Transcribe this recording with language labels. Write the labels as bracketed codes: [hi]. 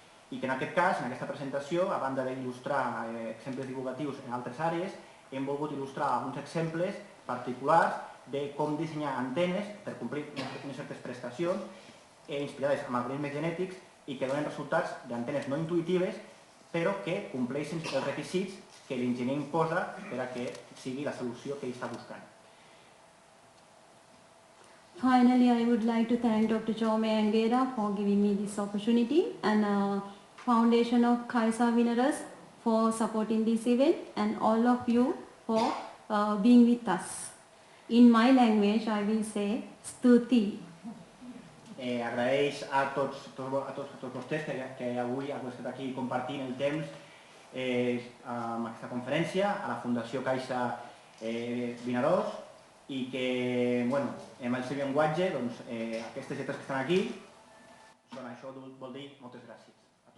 [ca] I que en aquest cas, en aquesta presentació, a banda d'il·lustrar exemples divulgatius en altres àrees, hem volgut il·lustrar alguns exemples particulars de com dissenyar antenes per complir unes certes prestacions inspirades en algoritmes genètics i que donen resultats d'antenes no intuïtives, però que compleixen els requisits que l'enginyer imposa per a que sigui la solució que ell està buscant. [en] Finally, I would like to thank Dr. Jaume Anguera for giving me this opportunity, and Foundation of Kaiser Winners for supporting this event, and all of you for being with us. In my language, I will say Stuti. [ca] agraeix a tots vostès que avui heu estat aquí compartint el temps amb aquesta conferència, a la Fundació Caixa Vinaròs, i que, en el seu llenguatge, aquestes lletres que estan aquí, això vol dir moltes gràcies.